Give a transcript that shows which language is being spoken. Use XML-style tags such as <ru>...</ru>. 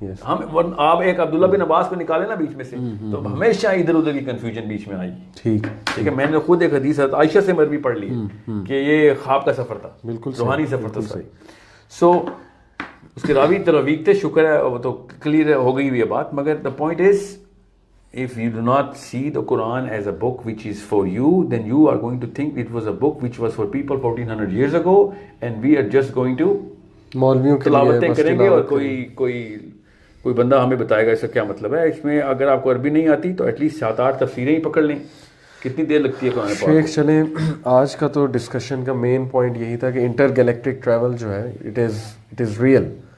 <ur>ہم آپ ایک عبداللہ بن عباس کو نکالے نا بیچ میں سے, تو ہمیشہ ادھر ادھر کی کنفیوژن بیچ میں آئی. ٹھیک ہے. میں نے خود ایک حدیث عائشہ سے مروی پڑھ لی کہ یہ خواب کا سفر تھا, بالکل روحانی سفر تھا. سو اس کے راوی ویک تھے, شکر ہے وہ تو کلیئر ہو گئی ہوئی ہے بات.</ur> <en>مگر the point is if you do not see the Quran as a book which is for you, then you are going to think it was a book which was for people 1400 years ago and we are just going to</en> <ur>مولویوں کے تلاوتیں کریں گے اور کوئی بندہ ہمیں بتائے گا اس کا کیا مطلب ہے. اس میں اگر آپ کو عربی نہیں آتی تو</ur> <en>at least</en> <ur>7-8 تفسیریں ہی پکڑ لیں. کتنی دیر لگتی ہے قرآن پاک. شیخ چلیں, آج کا تو ڈسکشن کا مین پوائنٹ یہی تھا کہ انٹر گیلیکٹک ٹریول جو ہے</ur> <en>It is real.</en>